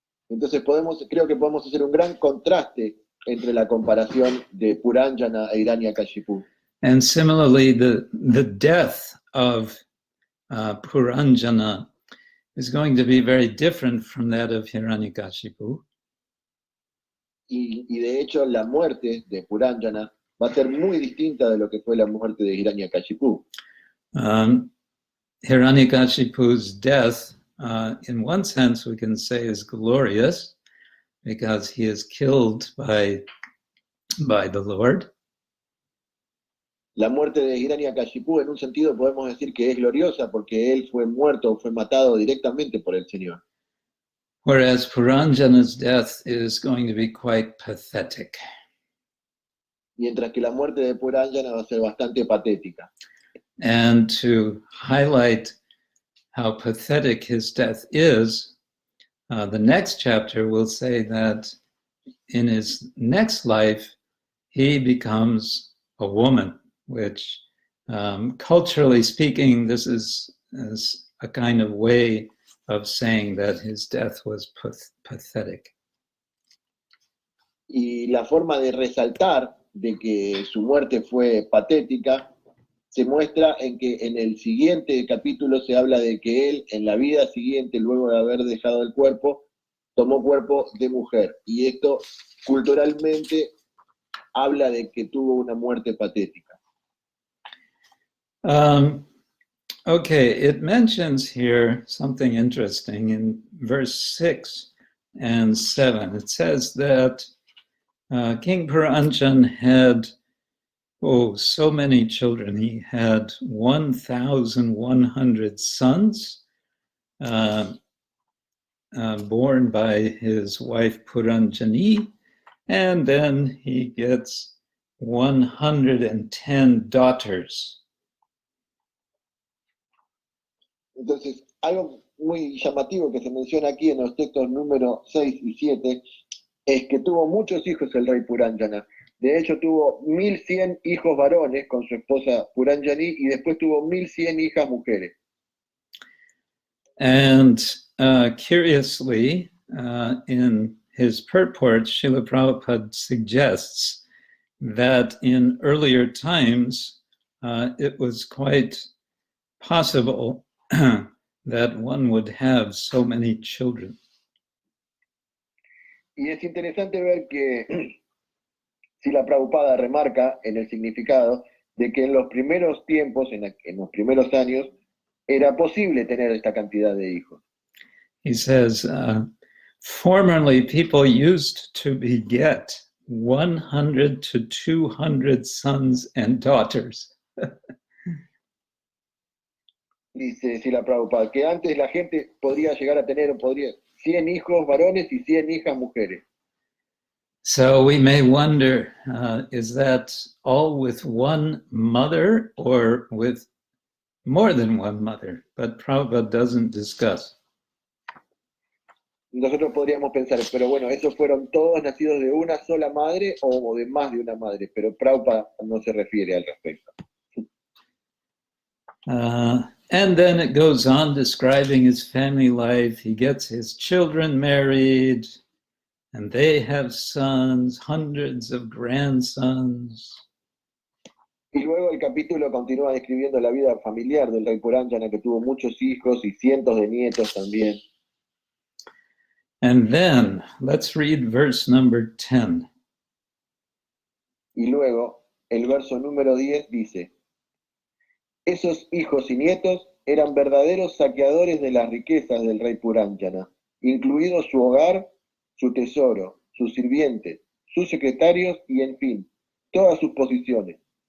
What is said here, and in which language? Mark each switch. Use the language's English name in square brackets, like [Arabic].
[Spanish] Entonces creo que podemos hacer un gran contraste entre la comparación de Puranjana e Hiranyakashipu. [English] And similarly, the death of Puranjana is going to be very different from that of Hiranyakashipu. [Spanish] Y de hecho la muerte de Puranjana va a ser muy distinta de lo que fue la muerte de Hiranyakashipu. [English] Hiranyakashipu's death, in one sense, we can say is glorious because he is killed by the Lord. [Spanish] La muerte de Hiranyakashipu, en un sentido, podemos decir que es gloriosa porque él fue muerto, fue matado directamente por el Señor. [English] Whereas Puranjana's death is going to be quite pathetic. [Spanish] Mientras que la muerte de Puranjana va a ser bastante patética. [English] And to highlight how pathetic his death is, the next chapter will say that in his next life, he becomes a woman, which culturally speaking, this is a kind of way of saying that his death was pathetic. [Spanish] Y la forma de resaltar de que su muerte fue patética se muestra en que en el siguiente capítulo se habla de que él en la vida siguiente, luego de haber dejado el cuerpo, tomó cuerpo de mujer. Y esto culturalmente habla de que tuvo una muerte patética. [English] Okay, it mentions here something interesting in verse 6 and 7. It says that King Puranjan had so many children. He had 1,100 sons born by his wife Puranjani, and then he gets 110 daughters. [Spanish] Entonces, algo muy llamativo que se menciona aquí en los textos número 6 y 7 es que tuvo muchos hijos el rey Puranjana. De hecho, tuvo 1.100 hijos varones con su esposa Puranjani y después tuvo 1.100 hijas mujeres. [English] And curiously, in his purport, Srila Prabhupada suggests that in earlier times, it was quite possible that one would have so many children. [Spanish] Y es interesante ver que Srila Prabhupada remarca en el significado de que en los primeros tiempos, en los primeros años, era posible tener esta cantidad de hijos. [English] He says, formerly people used to beget 100 to 200 sons and daughters. [Spanish] Dice Srila Prabhupada, que antes la gente podría llegar a tener 100 hijos varones y 100 hijas mujeres. [English] So we may wonder, is that all with one mother or with more than one mother? But Prabhupada doesn't discuss. [Spanish] Nosotros podríamos pensar, pero bueno, esos fueron todos nacidos de una sola madre o de más de una madre, pero Prabhupada no se refiere al respecto. [English] And then it goes on describing his family life. He gets his children married, and they have sons, hundreds of grandsons. [Spanish] Y luego el capítulo continúa describiendo la vida familiar del rey Puranjana, que tuvo muchos hijos y cientos de nietos también. [English] And then let's read verse number 10. [Spanish] Y luego, el verso número 10 dice, esos hijos y nietos eran verdaderos saqueadores de las riquezas del rey Puránjana, incluido su hogar, su tesoro, sus sirvientes, sus secretarios y, en fin, todas sus posesiones.